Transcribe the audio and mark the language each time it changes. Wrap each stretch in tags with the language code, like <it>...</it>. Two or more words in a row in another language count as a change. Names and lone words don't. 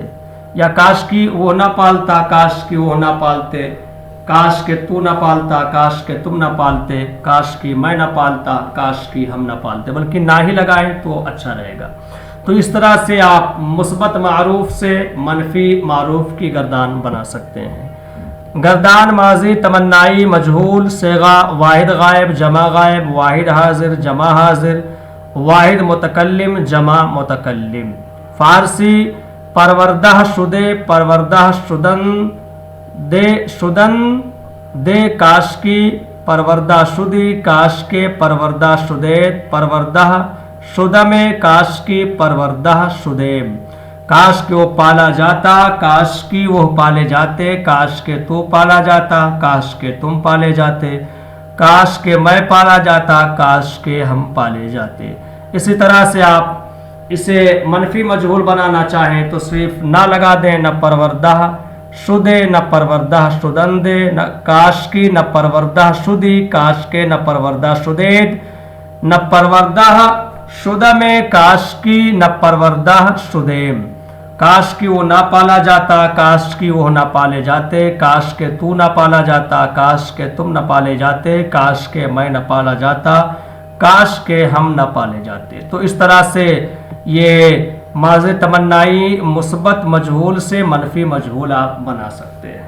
<ur>یا کاش کی وہ نہ پالتا، کاش کی وہ نہ پالتے، کاش کے تو نہ پالتا، کاش کے تم نہ پالتے، کاش کی میں نہ پالتا، کاش کی ہم نہ پالتے، بلکہ نہ ہی لگائیں تو اچھا رہے گا۔ تو اس طرح سے آپ مثبت معروف سے منفی معروف کی گردان بنا سکتے ہیں۔ گردان ماضی تمنائی مجہول صیغہ واحد غائب، جمع غائب، واحد حاضر، جمع حاضر، واحد متکلم، جمع متکلم۔</ur> <fa>فارسی پروردہ شدے، پروردہ شدن دے، شدن دے، کاش کی پروردہ شدی، کاش کے پروردہ شدید، پروردہ شدمے، کاش کی پروردہ شدیم۔</fa> <ur>کاش کے وہ پالا جاتا، کاش کی وہ پالے جاتے، کاش کے تو پالا جاتا، کاش کے تم پالے جاتے، کاش کے میں پالا جاتا، کاش کے ہم پالے جاتے۔ اسی طرح سے آپ اسے منفی مجہول بنانا چاہیں تو صرف نہ لگا دیں،</ur> <fa>نہ پروردہ شدے، نہ پروردہ شدندے، نہ کاش کی نہ پروردہ شدی، کاش کے نہ پروردہ شدید، نہ پروردہ شدمے، کاش کی نہ پروردہ شدیم۔</fa> <ur>کاش کہ وہ نہ پالا جاتا، کاش کہ وہ نہ پالے جاتے، کاش کہ تو نہ پالا جاتا، کاش کہ تم نہ پالے جاتے، کاش کہ میں نہ پالا جاتا، کاش کہ ہم نہ پالے جاتے. تو اس طرح سے یہ ماضی تمنائی مثبت مجہول سے منفی مجہول آپ بنا سکتے ہیں.</ur>